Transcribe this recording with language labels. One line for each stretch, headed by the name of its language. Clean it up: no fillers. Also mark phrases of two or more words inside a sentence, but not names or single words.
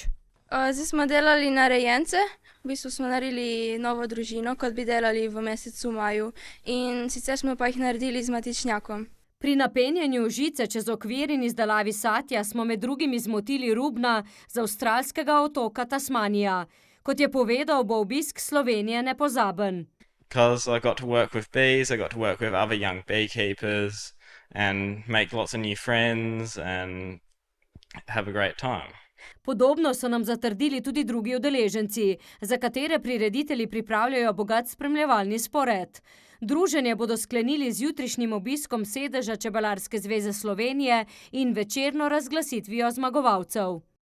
Slovenian: Zdaj smo delali narejence, v bistvu smo naredili novo družino, kot bi delali v mesecu maju, in sicer smo pa jih naredili z matičnjakom. Pri napenjanju žice čez okvir in izdelavi satja smo med drugim zmotili Rubna z avstralskega otoka Tasmanija. Kot je povedal, bo obisk Slovenije nepozaben.
English: Because I got to work with bees, I got to work with other young beekeepers and make lots of new friends and have a great time.
Slovenian: Podobno so nam zatrdili tudi drugi udeleženci, za katere prireditelji pripravljajo bogat spremljevalni spored. Druženje bodo sklenili z jutrišnjim obiskom sedeža Čebelarske zveze Slovenije in večerno razglasitvijo zmagovalcev.